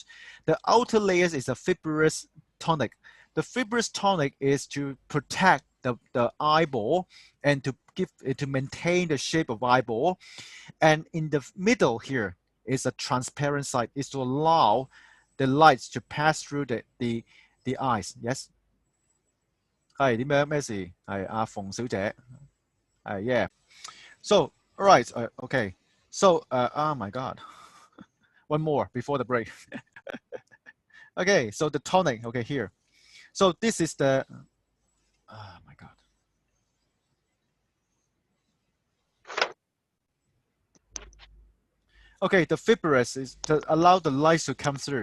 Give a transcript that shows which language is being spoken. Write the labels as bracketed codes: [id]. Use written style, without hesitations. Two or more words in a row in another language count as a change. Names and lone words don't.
[en] The outer layer is a fibrous tonic. The fibrous tonic is to protect the eyeball and to maintain the shape of eyeball. And in the middle here is a transparent side. Is to allow the lights to pass through the eyes. Yes. [yue] 係點樣？咩事？係阿馮小姐。Yeah. [en] So, all right. Okay. So, oh my God. One more before the break. Okay. So the tonic. Okay, here. So this is the. Oh my God. Okay, the fibrous is to allow the light to come through.